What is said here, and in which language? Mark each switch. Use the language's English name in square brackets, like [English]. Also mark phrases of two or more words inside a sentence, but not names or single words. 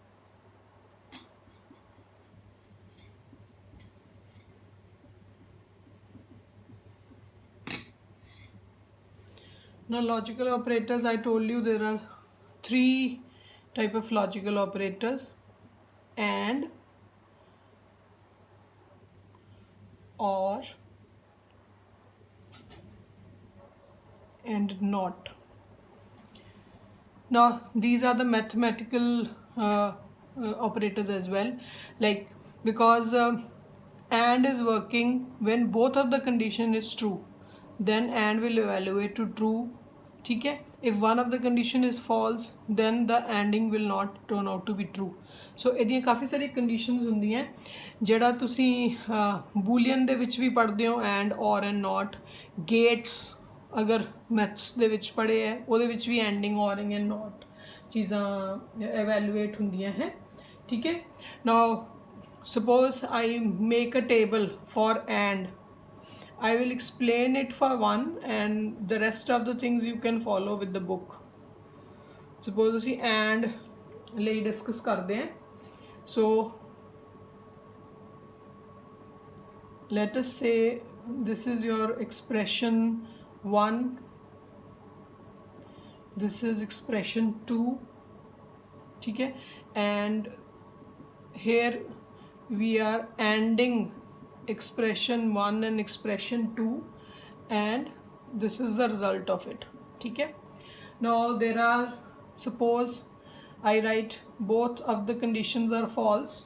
[English] Now logical operators, I told you there are three type of logical operators: and, or, and not. Now these are the mathematical operators as well, like because and is working when both of the condition is true, then and will evaluate to true. [Hindi] ठीक है, [English] if one of the condition is false then the anding will not turn out to be true. [Punjabi] So ਇਹਦੀਆਂ ਕਾਫੀ ਸਾਰੀ ਕੰਡੀਸ਼ਨਸ ਹੁੰਦੀਆਂ ਜਿਹੜਾ ਤੁਸੀਂ ਬੂਲੀਅਨ ਦੇ ਵਿੱਚ ਵੀ ਪੜ੍ਹਦੇ ਹੋ, [English] and, or and not. [Punjabi] ਗੇਟਸ ਅਗਰ ਮੈਥਸ ਦੇ ਵਿੱਚ ਪੜ੍ਹੇ ਹੈ ਉਹਦੇ ਵਿੱਚ ਵੀ [English] ANDing, ORing and not [Punjabi] ਚੀਜ਼ਾਂ ਐਵੈਲੂਏਟ ਹੁੰਦੀਆਂ ਹੈ. ਠੀਕ ਹੈ, [English] now suppose I make a table for and. I will explain it for one and the rest of the things you can follow with the book. [Punjabi] Suppose ਅਸੀਂ and ਲਈ discuss ਕਰਦੇ हैं. [English] So let us say this is your expression 1, this is expression 2. [Hindi] ठीक है, [English] and here we are ANDing expression 1 and expression 2, and this is the result of it. Okay. Now there are, suppose I write both of the conditions are false.